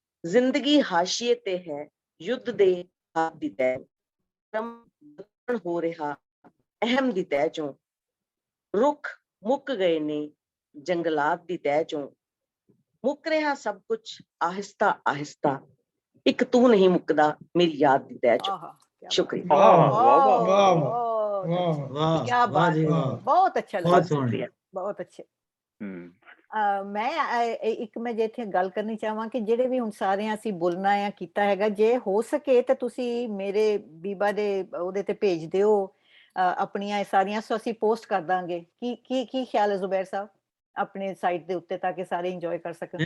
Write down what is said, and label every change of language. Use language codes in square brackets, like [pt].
[pa] ਜ਼ਿੰਦਗੀ ਹਾਸ਼ੀਏ ਤੇ ਹੈ ਯੁੱਧ ਦੇ ਹਾਥ ਦੀ ਤਹਿ, ਹੋ ਰਿਹਾ ਅਹਿਮ ਦੀ ਤਹਿ ਚੋਂ, ਰੁੱਖ ਮੁੱਕ ਗਏ ਨੇ ਜੰਗਲਾਤ ਦੀ ਤਹਿ ਚੋਂ, ਮੁੱਕ ਰਿਹਾ ਸਭ ਕੁਝ ਆਹਿਸਤਾ ਆਹਿਸਤਾ, ਇੱਕ ਤੂੰ ਨਹੀਂ ਮੁੱਕਦਾ ਮੇਰੀ ਯਾਦ ਦੀ ਤਹਿ ਚੋਂ। ਸ਼ੁਕਰੀਆ। [ur] क्या बात है, बहुत अच्छा लगा, बहुत अच्छे। [pa] ਮੈਂ ਜੇ ਇੱਥੇ ਗੱਲ ਕਰਨੀ ਚਾਹਾਂ ਕਿ ਜਿਹੜੇ ਵੀ ਹੁਣ ਸਾਰੇ ਅਸੀਂ ਬੋਲਣਾ ਆ ਕੀਤਾ ਹੈਗਾ, ਜੇ ਹੋ ਸਕੇ ਤਾਂ ਤੁਸੀਂ ਮੇਰੇ ਬੀਬਾ ਦੇ ਉਹਦੇ ਤੇ ਭੇਜ ਦਿਓ ਆਪਣੀਆਂ ਸਾਰੀਆਂ, ਸੋ ਅਸੀਂ ਪੋਸਟ ਕਰ ਦਾਂਗੇ। ਕੀ ਖਿਆਲ ਹੈ ਜ਼ੁਬੈਰ ਸਾਹਿਬ, ਆਪਣੇ ਸਾਈਟ ਦੇ ਉੱਤੇ, ਤਾਂ ਕਿ ਸਾਰੇ ਇੰਜੋਏ ਕਰ ਸਕਣ।